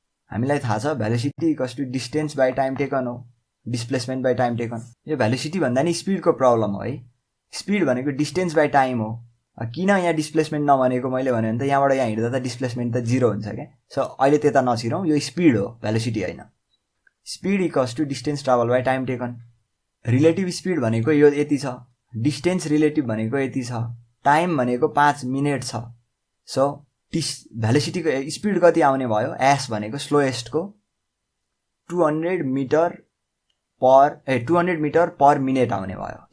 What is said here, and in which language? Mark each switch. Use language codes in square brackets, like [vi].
[ne] हामीलाई थाहा छ [en] velocity equals to distance by time taken [ne] हो, [en] Displacement by time taken. [ne] यो भेलोसिटी भन्दा नि स्पिडको प्रब्लम हो है। स्पिड भनेको [en] distance by time [ne] हो। किन यहाँ डिस्प्लेसमेन्ट नभनेको मैले भने त यहाँबाट यहाँ हिँड्दा त डिस्प्लेसमेन्ट त 0 हुन्छ क्या। सो अहिले त्यता नछिरौँ, यो स्पिड हो, भेलोसिटी होइन। [en] Speed equals to distance travel by time taken. [ne] Relative speed भनेको यो यति छ, डिस्टेन्स रिलेटिभ भनेको यति छ, टाइम भनेको 5 मिनट छ। सो भेलोसिटीको स्पिड कति आउने भयो? s भनेको स्लोएस्टको 200 मिटर पर मिनट आउने भयो।